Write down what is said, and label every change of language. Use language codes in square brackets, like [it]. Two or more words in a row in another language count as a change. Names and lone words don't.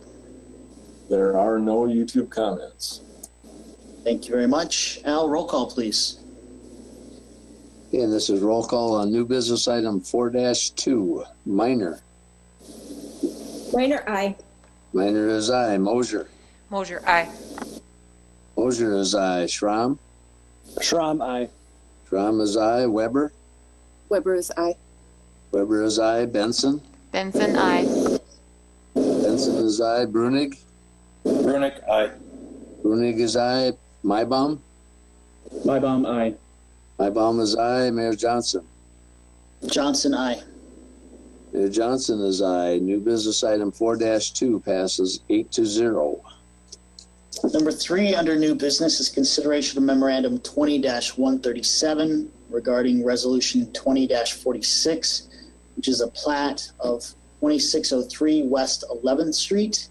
[en] There are no YouTube comments. Thank you very much. Al, roll call, please. And this is roll call on new business item 4-2. Minor. Minor, aye. Minor is aye. Mosier. Mosier, aye. Mosier is aye. Schramm. Schramm, aye. Schramm is aye. Weber. Weber is aye. Weber is aye. Benson. Benson, aye. Benson is aye. Brunig. Brunick, aye. Brunig is aye. Mybom. Mybom, aye. Mybom is aye. Mayor Johnson. Johnson, aye. Mayor Johnson is aye. New business item 4-2 passes 8-0. Number 3 under new business is consideration of memorandum 20-137 regarding resolution 20-46, which is a plat of 2603 West 11th Street.